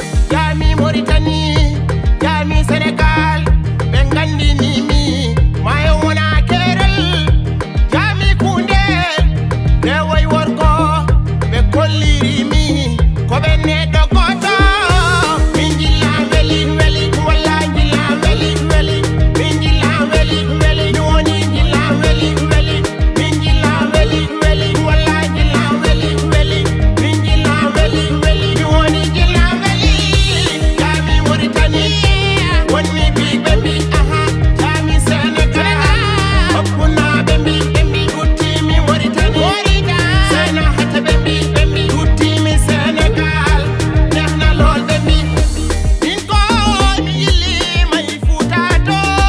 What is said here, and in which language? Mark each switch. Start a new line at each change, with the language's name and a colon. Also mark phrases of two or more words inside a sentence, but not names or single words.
Fula: Jami Moritani, jami Senegal, ɓe gandini mi. Mayo wona kerel, jami Kunde, rewoy worgo. Ɓe kolliri mi ko ɓe neɗɗo goto. Min jilla weli, weli, wallahi jilla weli, weli. Min jilla weli, weli. Mi woni jilla weli, weli. Min jilla weli, weli, wallahi jilla weli, weli. Min jilla weli, weli. Mi woni jilla weli. Jami Mauritanie, woni ɓiɓɓe mbi, aha. Jami Senegal, hokkunoɓe mbi, ɓe mbi, Tutti mi Mauritanie. Mauritanie. Sena hata bembi, bembi. Tutti mi Senegal.
Wolof: Neex na lool bembi.
Fula: Min ko mi yilli may Fuuta Tooro.